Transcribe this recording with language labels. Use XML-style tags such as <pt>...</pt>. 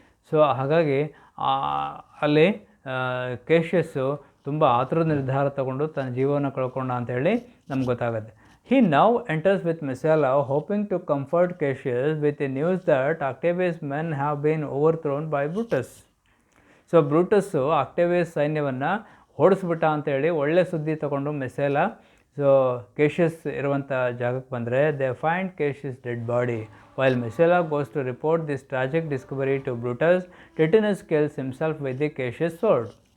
<kn>So ಹಾಗಾಗಿ ಅಲ್ಲಿ ಕೇಶಿಯಸ್ಸು ತುಂಬ ಆತುರದ ನಿರ್ಧಾರ ತಗೊಂಡು ತನ್ನ ಜೀವನ ಕಳ್ಕೊಂಡ ಅಂತೇಳಿ ನಮ್ಗೆ ಗೊತ್ತಾಗುತ್ತೆ.</kn> <en>He now enters with Messala, hoping to comfort Cassius with the news that Octavius' men have been overthrown by Brutus.</en> <kn>So ಬ್ರೂಟಸ್ಸು Octavius ಸೈನ್ಯವನ್ನು ಓಡಿಸ್ಬಿಟ್ಟ ಅಂತೇಳಿ ಒಳ್ಳೆ ಸುದ್ದಿ ತಗೊಂಡು ಮೆಸೆಲಾ ಸೊ ಕೇಶಿಯಸ್ ಇರುವಂಥ ಜಾಗಕ್ಕೆ ಬಂದರೆ</kn> <en>They find Cassius dead body. While Messala goes to report this tragic discovery to Brutus, Titinius kills himself with the Cassius sword.</en>